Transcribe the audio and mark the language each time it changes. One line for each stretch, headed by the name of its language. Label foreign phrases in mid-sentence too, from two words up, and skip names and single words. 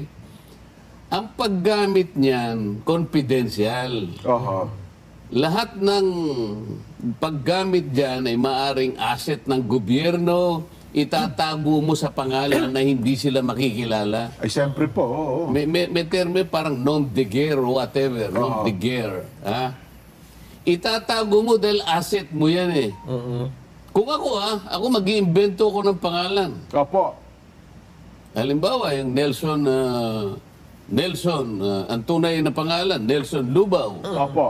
Filipino: Ang paggamit niyan, confidential. Oho. Lahat ng paggamit diyan ay maaring asset ng gobyerno, itatago mo sa pangalan na hindi sila makikilala. Ay, siyempre po. Oo. May termo parang
French: non-de-guerre
English: or whatever,
French: non-de-guerre.
Filipino: Ha? Itatago mo dahil asset mo yan eh. Kung ako mag-iimbento ko ng pangalan. Opo. Halimbawa, yung Nelson, ang tunay na pangalan, Nelson Lubao. Opo.